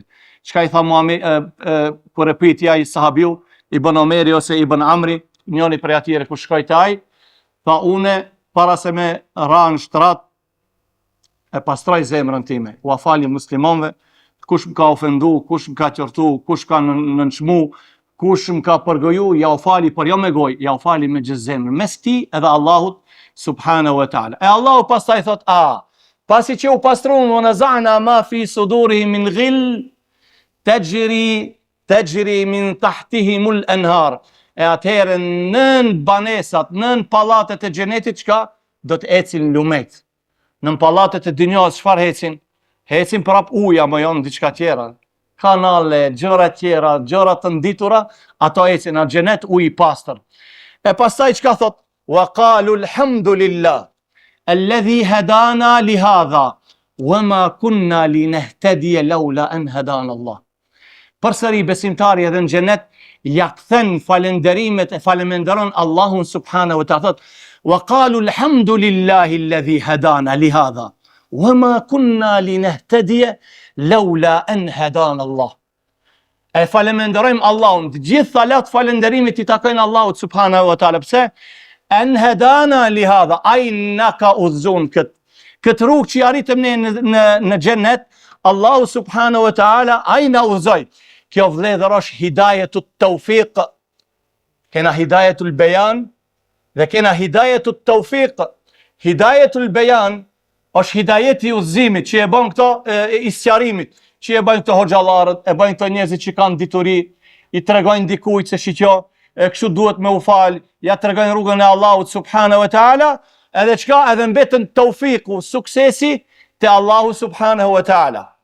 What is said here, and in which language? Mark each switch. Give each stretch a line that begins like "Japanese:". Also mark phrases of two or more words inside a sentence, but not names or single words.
Albanian: Çka i tha Muhamedi kur e pyeti ai sahabiu Ibn Omeri ose Ibn Amri, njëri prej atyre ku shkoi te ai, tha: "Une para se me ra në shtrat, e pastroj zemrën time, u afali muslimanëve, kush më ka ofendu, kush më ka qortu, kush ka nënçmu, kush më ka përgoju, ja u fali, por jo me gojë, ja u fali me gjithë zemrën, mes ti edhe Allahut
Arabic: سبحانه وتعالى."
Albanian: E Allahu pastaj thot: "Pasi që u pastruan,
Arabic: ونزعنا ما في صدورهم من غل تجري من تحتهم الأنهار."
Albanian: E atëherë nën banesat, nën pallatet e xhenetit çka do të ecin lumet. Në pallatet e dynjas çfarë hecin? Hecin prap uja, më janë diçka tjera. Kanale, gjëra tjera, gjëra të nditura, ato ecin në xhenet ujë i pastër. E pastaj çka thot?
Arabic: "وقالوا الحمد لله الذي هدانا لهذا وما كنا لنهتدي لولا أن هدانا الله."
Albanian: Përsëri besimtari edhe në xhenet ja kthen falenderimet e falenderon Allahun
Arabic: سبحانه وتعالى.
Albanian: Thot:
Arabic: "وقالوا الحمد لله الذي هدانا لهذا وما كنا لنهتدي لولا أن هدانا الله."
Albanian: E falenderojmë Allahun, të gjithë salat falenderimit i takojnë Allahut
Arabic: سبحانه وتعالى.
Albanian: Pse?
Arabic: أن هدانا لهذا,
Albanian: ai na ka udhëzuar kët. Këtë rrugë që arritëm ne në xhennet, Allahu
Arabic: سبحانه وتعالى
Albanian: ai na udhëzoi. Kjo vëllezër është
Arabic: هداية التوفيق.
Albanian: Kena
Arabic: هداية البيان
Albanian: dhe kena
Arabic: هداية التوفيق. هداية البيان
Albanian: është hidajeti i udhëzimit që e bën këto i sqarimit, që e bën këto hoxhallarët, e bën këto njerëzit që kanë dituri, i tregojnë dikujt se shiqo, kështu duhet me u fal, ja tregojnë rrugën e Allahut
Arabic: سبحانه وتعالى,
Albanian: edhe çka, edhe mbetën tawfiku, suksesi te Allahu
Arabic: سبحانه وتعالى.